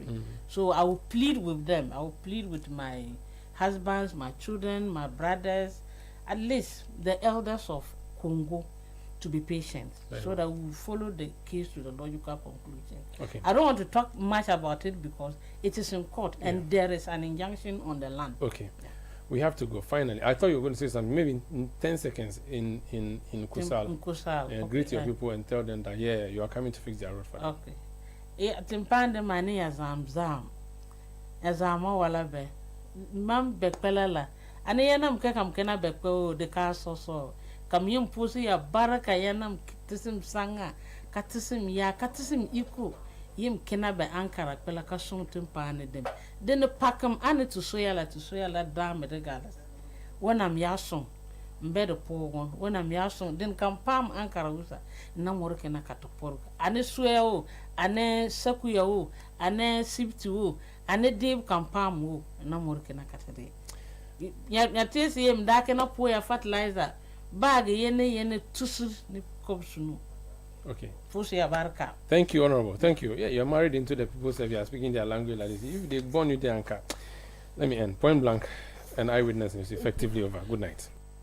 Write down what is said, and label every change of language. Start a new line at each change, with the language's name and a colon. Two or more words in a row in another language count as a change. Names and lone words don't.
English: So I will plead with them. I will plead with my husbands, my children, my brothers, at least the elders of Congo, to be patient, so that we will follow the case to the logical conclusion. Okay. I don't want to talk much about it because it is in court and there is an injunction on the land. Okay. We have to go. Finally, I thought you were going to say something. Maybe in 10 seconds in Kusal. In Kusal. Greet your people and tell them that you are coming to fix their road for them. Okay.
Kusaal: Timpande mani azam wala be. Mam bekpelala. Ane yanam kekam kena bekpe de ka so. Kam yim pusi ya baraka yanam katisim sanga, katisim iku, yim kena be ankara pela ka song timpane dem. Den pakam ane to soyala dame de galas. Wanam yasong, mbedo pogon, wanam yasong, den kam pam ankara usa, na moroke na katoporga. Ane suya ane sakuya ane sibti ane deb kam pam na moroke na katade. Nyatesi yem dake na poya fertilizer. Bag yene tusu ni kopsunu.
English: Okay. Thank you, Honorable. Thank you. Yeah, you're married into the people, so you are speaking their language like this. If they born you there, let me end. Point Blank and Eyewitness is effectively over. Good night.